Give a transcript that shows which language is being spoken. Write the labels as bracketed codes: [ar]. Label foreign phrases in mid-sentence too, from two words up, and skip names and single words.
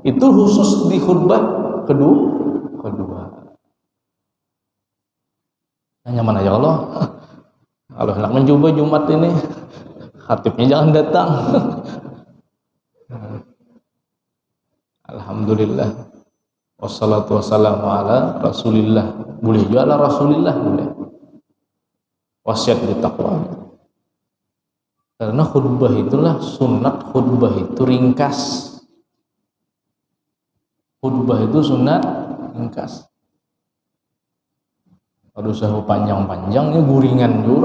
[bjn] Itu khusus di khutbah kedua. Nyaman aja Allah. Kalau hendak mencoba Jumat ini, khatibnya jangan datang. Alhamdulillah, [ar] والصلاة والسلام على رسول الله. [bjn] Boleh juga [ar] على رسول الله, [bjn] boleh. Wasiat bertakwa. Karena khutbah itulah sunat, khutbah itu ringkas. khutbah itu sunat ringkas. Kalau usah panjang-panjangnya guringan juga.